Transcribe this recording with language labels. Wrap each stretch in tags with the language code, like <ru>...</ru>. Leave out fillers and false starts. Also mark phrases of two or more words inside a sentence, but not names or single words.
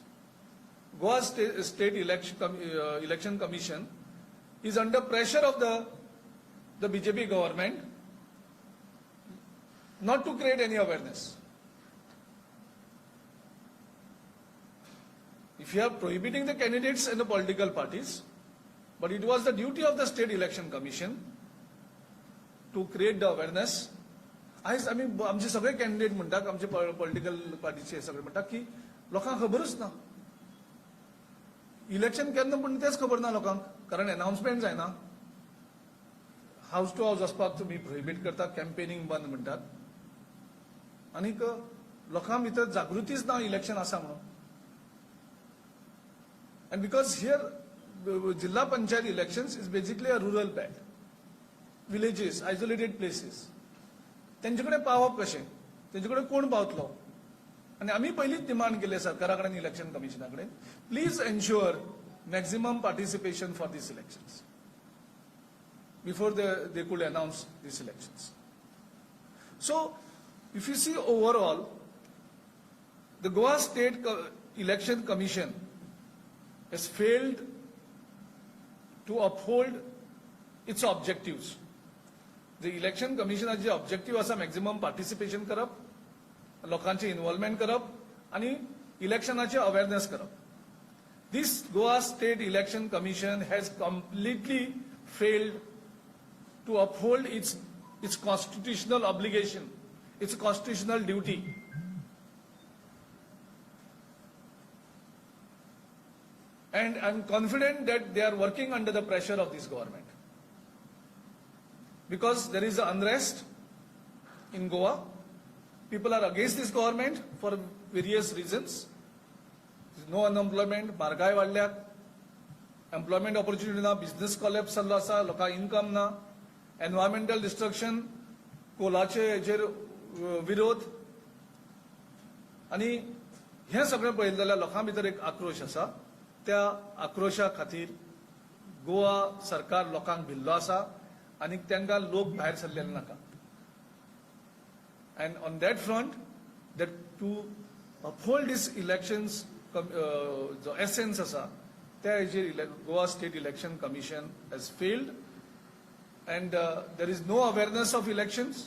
<en>Goa State Election Commission is under pressure of the BJP government not to create any awareness. If you are prohibiting the candidates and the political parties, but it was the duty of the State Election Commission to create the awareness.</en> <kok>आज आम्ही आमचे सगळे कॅन्डिडेट म्हणतात, आमचे पॉलिटिकल पार्टीचे सगळे म्हणतात की लोकांक खबरच ना. इलेक्शन केन्ना पण तेच खबर ना लोकांक, कारण अनाउन्समेंट जायना.</kok> <en>house to house</en> <kok>वचपाक तुम्ही प्रोहिबिट करतात, कॅम्पेनिंग बंद म्हणतात. आनीक लोकां भितर जागृतीच ना इलेक्शन आसा म्हणून.</kok> <en>And because here Jilla Panchayat elections is basically a rural belt, villages, isolated places.</en> <kok>त्यांच्याकडे पावप कशें, त्यांच्याकडे कोण पावतलो. आणि आम्ही पहिलीच डिमांड केली सरकाराकडे इलेक्शन कमिशनाकडे,</kok> <en>please ensure maximum participation for these elections before they could announce these elections. So, if you see overall, the Goa State Election Commission has failed to uphold its objectives. The Election Commission's objective was maximum participation</en> <kok>करप, लोकांचे</kok> <en>involvement</en> <kok>करप, आणि इलेक्शनाचे</kok> <en>awareness करप. This Goa State Election Commission has completely failed to uphold its constitutional obligation, its constitutional duty. And I'm confident that they are working under the pressure of this government. Because there is unrest in Goa. People are against this government for various reasons. There's no unemployment,</en> <kok>मरगाय वाढल्यात,</kok> <en>employment opportunity ना, business collapse</en> <kok>जाल्लो आसा, लोकां</kok> <en>income ना, environmental destruction,</en> <kok>कोलाचे हेचेर विरोध, आणि हे सगळें पळयलें जाल्यार लोकां भितर एक आक्रोश आसा. त्या आक्रोशा खातीर गोवा सरकार लोकांक भिल्लो आसा आनी तांकां लोक भायर सरलेले नाका.</kok> <en>And on that front, that to uphold these elections, the essence asa, Goa State Election Commission has failed, and there is no awareness of elections.</en>